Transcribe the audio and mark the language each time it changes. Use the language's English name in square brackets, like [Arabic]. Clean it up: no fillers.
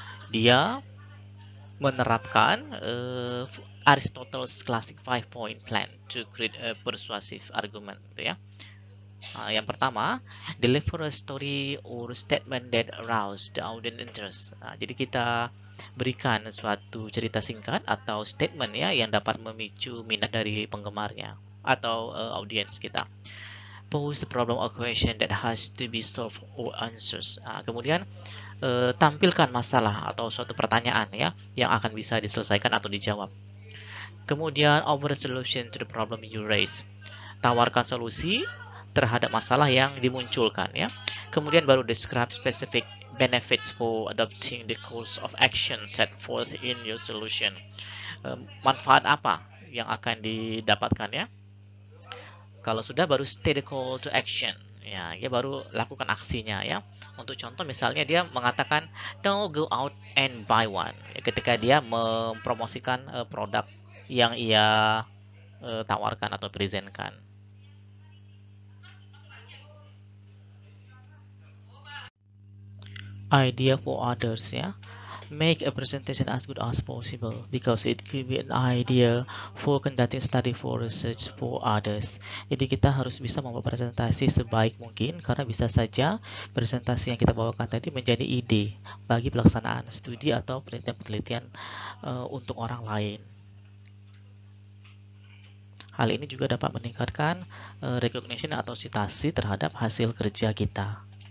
[Indonesian] Dia menerapkan [English] Aristotle's classic 5-point plan to create a persuasive argument gitu ya. [Indonesian] Yang pertama, [English] deliver a story or statement that arouse the audience interest. [Indonesian] Jadi kita berikan suatu cerita singkat atau statement ya yang dapat memicu minat dari penggemarnya atau audiens kita. [English] Pose a problem or question that has to be solved or answers. [Indonesian] Kemudian tampilkan masalah atau suatu pertanyaan ya yang akan bisa diselesaikan atau dijawab. Kemudian [English] offer a solution to the problem you raise. [Indonesian] Tawarkan solusi terhadap masalah yang dimunculkan ya. Kemudian baru [English] describe specific benefits for adopting the course of action set forth in your solution. [Indonesian] Manfaat apa yang akan didapatkan ya? Kalau sudah baru [English] state the call to action. [Indonesian] Ya, dia baru lakukan aksinya ya. Untuk contoh misalnya dia mengatakan [English] no go out and buy one. [Indonesian] Ketika dia mempromosikan produk yang ia tawarkan atau presentkan. [English] Idea for others ya. Make a presentation as good as possible because it could be an idea for conducting study for research for others. [Indonesian] Jadi kita harus bisa membuat presentasi sebaik mungkin karena bisa saja presentasi yang kita bawakan tadi menjadi ide bagi pelaksanaan studi atau penelitian-penelitian untuk orang lain. Hal ini juga dapat meningkatkan recognition atau citasi terhadap hasil kerja kita.